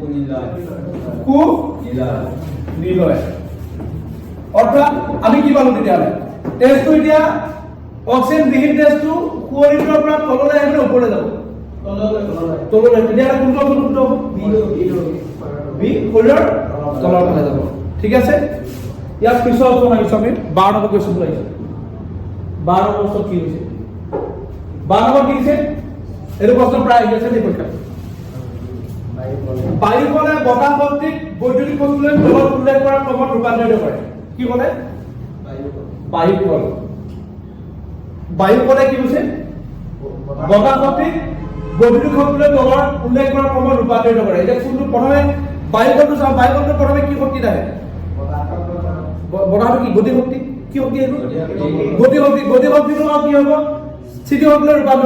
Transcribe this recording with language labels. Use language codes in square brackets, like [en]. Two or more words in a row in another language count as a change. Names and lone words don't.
[as] নিলয় অৰ্থাৎ আমি কি পালো তেতিয়াহ'লে তেজটো এতিয়া অক্সিজেন বিহীন তেজটো সুঅলিণ্ডৰ পৰা তললৈ আহিলে ওপৰলৈ যাব তললৈ তেতিয়াহ'লে কোনটো অপচন শুদ্ধ হ'ব বি শৰীৰৰ তলৰ ফালে যাব ঠিক আছে ইয়াৰ পিছৰ অপচন আহিছে আমি 12 নম্বৰ কুৱেশ্যনটো আহিছে 12 নম্বৰ প্ৰশ্ন কি হৈছে 12 নম্বৰ কি দিছে এইটো প্ৰশ্ন প্ৰায় আহি আছে এই পৰীক্ষাত বায়ু বলে বতাহ শক্তিক বৈদ্যুতিক শক্তিলৈ তলত উল্লেখ কৰাৰ ক্ৰমত ৰূপান্তৰিত কৰে কি বলে বায়ু বলে কি হৈছে বতাহ শক্তিক বৈদ্যুতিক শক্তিলৈ তলত উল্লেখ কৰাৰ ক্ৰমত ৰূপান্তৰিত কৰে এতিয়া কোনটো প্ৰথমে বায়ু বলটো চাওঁ বায়ু বলটো প্ৰথমে কি শক্তি আহে বতাহটো কি গতি শক্তি কি শক্তি আহিব গতি শক্তিটো কি হ'ব স্থিতি শক্তিলৈ ৰূপান্তৰিত